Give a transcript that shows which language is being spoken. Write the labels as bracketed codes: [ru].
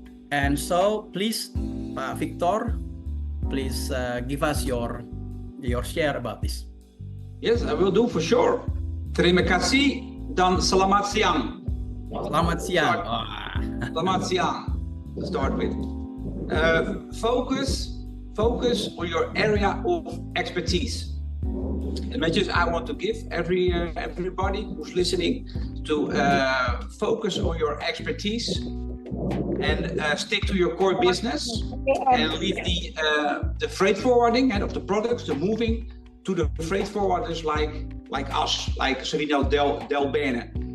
[en] And so please, Pak Victor, please give us your share about this. Yes, I will do for sure. [id] Terima kasih dan selamat siang. Selamat siang. Selamat siang. [en] To start with, focus on your area of expertise. the message I want to give everybody who's listening to focus on your expertise and stick to your core business and leave the freight forwarding and of the products, the moving to the freight forwarders like us, like Cervino Del Bene.